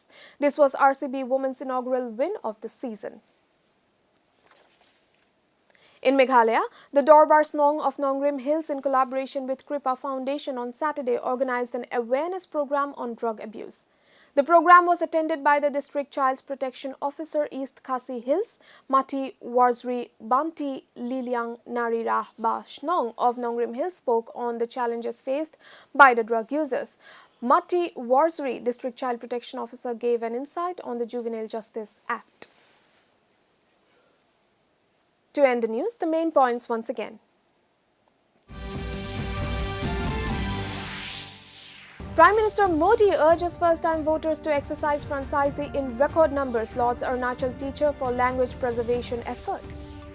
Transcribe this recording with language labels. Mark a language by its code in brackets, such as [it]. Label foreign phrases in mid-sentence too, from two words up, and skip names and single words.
[en] This was RCB Women's inaugural win of the season. In Meghalaya, the Doordarshan of Nongrim Hills, in collaboration with Kripa Foundation, on Saturday organized an awareness program on drug abuse. The program was attended by the District Child Protection Officer East Khasi Hills, Mati Warzri Banti Liliang Narirah Ba Shnong of Nongrim Hills, spoke on the challenges faced by the drug users. Mati Warzri, District Child Protection Officer, gave an insight on the Juvenile Justice Act. To end the news, the main points once again. Prime Minister Modi urges first-time voters to exercise franchisee in record numbers, lauds Arunachal teacher for language preservation efforts.